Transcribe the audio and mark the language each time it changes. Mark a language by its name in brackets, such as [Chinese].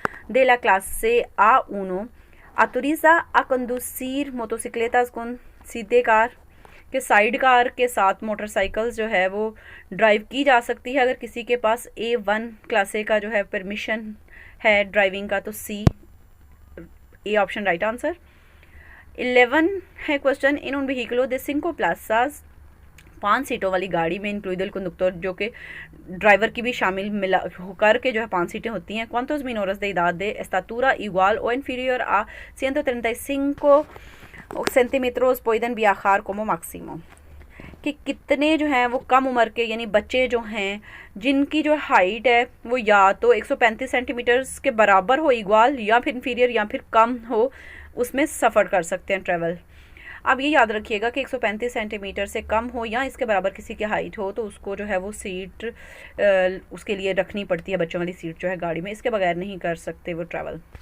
[Spanish] de la clase A1 autoriza a conducir motocicletas con sidecar [Hindi] कि side car के साथ motorcycles जो है वो ड्राइव की जा सकती है अगर किसी के पास A1 क्लास ए का जो है परमिशन है ड्राइविंग का, तो सी ए ऑप्शन राइट आंसर। 11 है क्वेश्चन, इन उन व्हीकलों दे सिंको प्लाजाज 5 सीटों वाली गाड़ी में इंक्लूड [Spanish] el conductor [Hindi] जो कि ड्राइवर की भी शामिल मिला होकर के जो है 5 सीटें होती हैं। [Spanish] ¿Cuántos menores de edad de estatura igual o inferior a 135 सेंटीमीटर्स pueden viajar como máximo? [Hindi] कि कितने जो हैं वो कम उम्र के यानी बच्चे जो हैं जिनकी जो हाइट है वो या तो 135 सेंटीमीटर्स के बराबर हो, इक्वल, या फिर इंफीरियर या फिर कम हो, उसमें सफ़र कर सकते हैं ट्रेवल। अब ये याद रखिएगा कि 135 सेंटीमीटर से कम हो या इसके बराबर किसी की हाइट हो तो उसको जो है वो सीट उसके लिए रखनी पड़ती है, बच्चों वाली सीट जो है गाड़ी में, इसके बगैर नहीं कर सकते वो ट्रैवल।